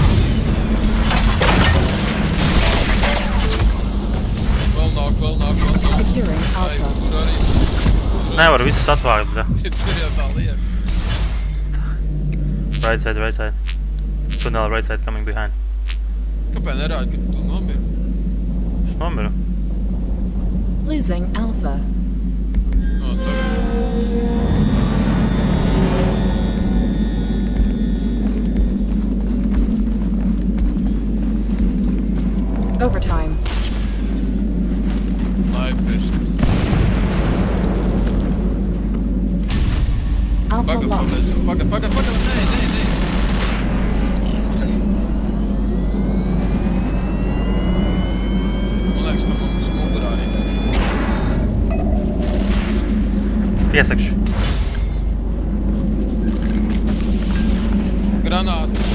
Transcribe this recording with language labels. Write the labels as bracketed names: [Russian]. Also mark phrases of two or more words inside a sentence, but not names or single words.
[Latvian] Vēl nāk. [English] Securing Ai, Alpha. [Latvian] tur arī. Es nevaru visus atvākt, bļa. Tur jau tā liek. [English] Right side. Tunnel, right side, coming behind. [Latvian] Kāpēc nerādi, ka tu nomiri? Es nomiru. [English] Losing Alpha. [Latvian] No, tagad. [English] Overtime. Snipers. Alpha [Latvian] Pagad, [English] lost. [Latvian] nē. Man liekas, ka mums mugurā ir. Piesakšu. Granāta.